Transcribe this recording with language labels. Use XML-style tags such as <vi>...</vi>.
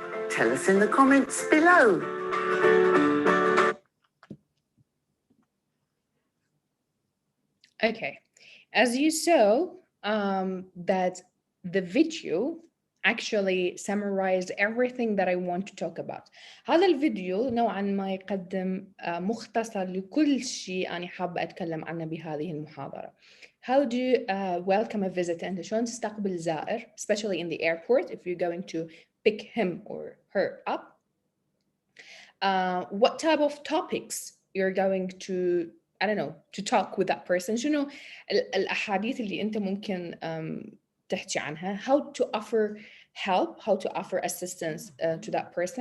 <en>Tell us in the comments below. Okay, as you saw, that the video actually summarized everything that I want to talk about.</en> <ar>هذا الفيديو نوعا ما يقدم مختصر لكل شيء أنا حابة أتكلم عنه بهذه المحاضرة.</ar> <en>How do you welcome a visitor?</en> <ar>أنت شلون تستقبل زائر,</ar> <en>especially in the airport if you're going to pick him or her up. What type of topics you're going to, I don't know, to talk with that person.</en> <ar>شنو الأحاديث اللي أنت ممكن تحكي عنها.</ar> <en>How to offer help, how to offer assistance to that person.</en>